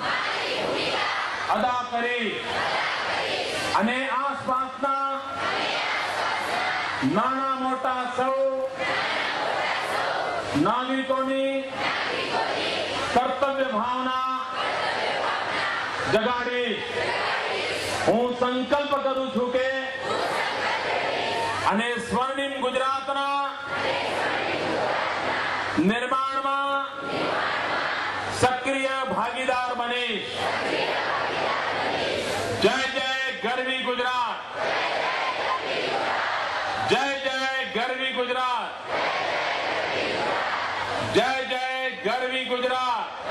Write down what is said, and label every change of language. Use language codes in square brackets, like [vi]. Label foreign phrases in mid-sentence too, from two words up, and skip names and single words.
[gu] अदा કરી અને આસપાસના નાના મોટા સૌ નાગરિકોની કર્તવ્ય ભાવના જગાડી. હું સંકલ્પ કરું છું કે અને સ્વર્ણિમ ગુજરાતના નિર્માણમાં સક્રિય ભાગીદાર બનીશ. જય જય ગરવી ગુજરાત, જય જય ગરવી ગુજરાત, જય જય ગરવી ગુજરાત.